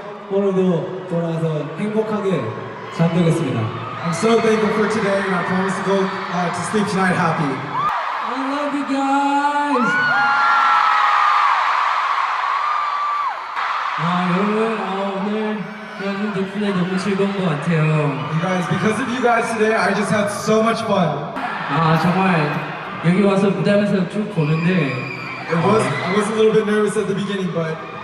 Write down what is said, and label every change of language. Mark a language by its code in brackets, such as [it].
[ko] 오늘도 돌아와서 행복하게 잠들겠습니다. [en] I'm so thankful for today, and I promise to go to sleep tonight happy. I love you guys. [ko] 여러분 오늘 여러분 덕분에 너무 즐거운 것 같아요. [en] You guys, because of you guys today, I just had so much fun. [ko] 정말 여기 와서 무대에서 쭉 보는데 [en] I was a little bit nervous at the beginning, but